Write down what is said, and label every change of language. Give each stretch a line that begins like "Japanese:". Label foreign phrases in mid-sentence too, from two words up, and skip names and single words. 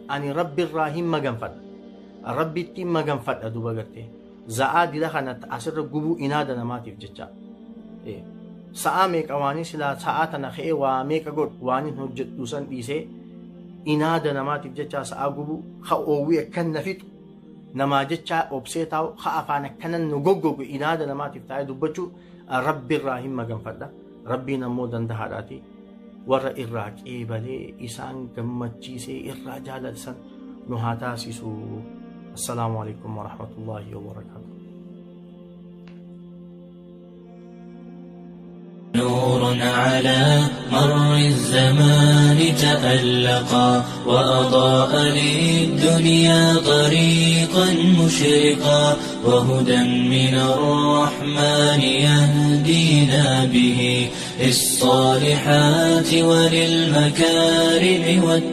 Oromo: Ani rabbirraa hin maganfadha rabbitti hin maganfadha duba gartee za'aa dila kanatti asirra gubuu inaada namaatiif jecha sa'a meeqa waanii silaa sa'a tana ka'ee waa meeqa godhu waaniin hojjedhu san dhiisee inaada namaatiif jecha sa'a gubuu ha oowwii akkan nafixu namaa jecha obsee taa'u ha afaan akkanan nu goggogu inaada namaatiif taa'ee dubbachuu rabbirraa hin maganfadha. Rabbiin ammoo dandahaadhaati warra irraa qeebalee isaan gammachiisee irraa jaalatsan nu haa taasisu.
Arabic: السلام عليكم ورحمة الله وبركاته. نور على مر الزمان تألقا وأضاء للدنيا طريقا مشرقا وهدى من الرحمن يهدينا به للصالحات وللمكارم والتقى.